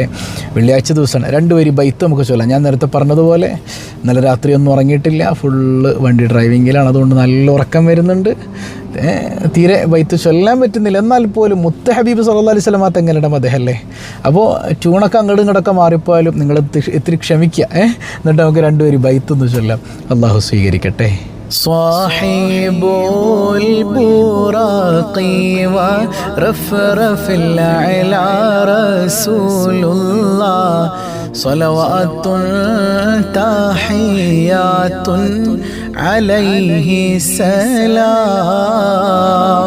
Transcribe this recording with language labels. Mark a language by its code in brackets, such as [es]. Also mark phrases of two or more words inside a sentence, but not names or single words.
[ml] വെള്ളിയാഴ്ച ദിവസമാണ് 2 വരി ബൈത്ത് നമുക്ക് ചൊല്ലാം. ഞാൻ നേരത്തെ പറഞ്ഞതുപോലെ ഇന്നലെ രാത്രി ഒന്നും ഉറങ്ങിയിട്ടില്ല, ഫുള്ള് വണ്ടി ഡ്രൈവിങ്ങിലാണ്, അതുകൊണ്ട് നല്ല ഉറക്കം വരുന്നുണ്ട്, തീരെ ബൈത്ത് ചൊല്ലാൻ പറ്റുന്നില്ല. എന്നാൽ പോലും മുത്ത് ഹബീബ് [ar] صلى الله عليه وسلم [ml] തങ്ങളുടെ മദഹല്ലേ, അപ്പോൾ ട്യൂണൊക്കെ അങ്ങോട്ടും ഇങ്ങോട്ടൊക്കെ മാറിപ്പോയാലും നിങ്ങൾ ഇത്തിരി ക്ഷമിക്കുക. എന്നിട്ട് നമുക്ക് 2 വരി ബൈത്ത് ഒന്ന് ചൊല്ലാം. അള്ളാഹു സ്വീകരിക്കട്ടെ. [ar] صاحب البراق ورفرف الأعلى رسول الله صلوات تحيات عليه السلام.